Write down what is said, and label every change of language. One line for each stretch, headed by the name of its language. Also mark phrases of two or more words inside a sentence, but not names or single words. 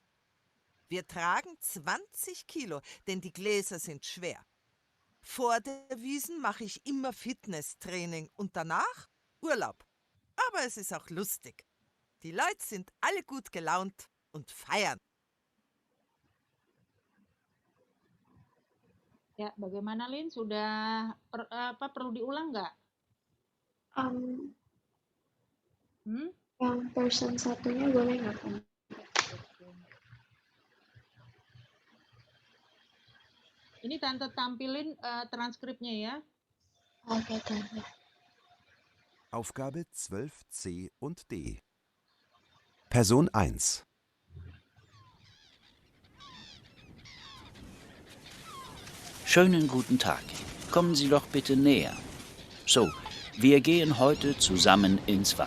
German: Wir tragen 20 Kilo, denn die Gläser sind schwer. Vor der Wiesn mache ich immer Fitnesstraining und danach Urlaub. Aber es ist auch lustig. Die Leute sind alle gut gelaunt und feiern.
Indonesian: Ya, bagaimana Lin? Sudah perlu diulang nggak? Yang person satunya boleh nggak, Pak? Ini Tante tampilin transkripnya ya. Oke, Tante.
German: Aufgabe 12c und D. Person 1. Schönen guten Tag. Kommen Sie doch bitte näher. So, wir gehen heute zusammen ins Watt.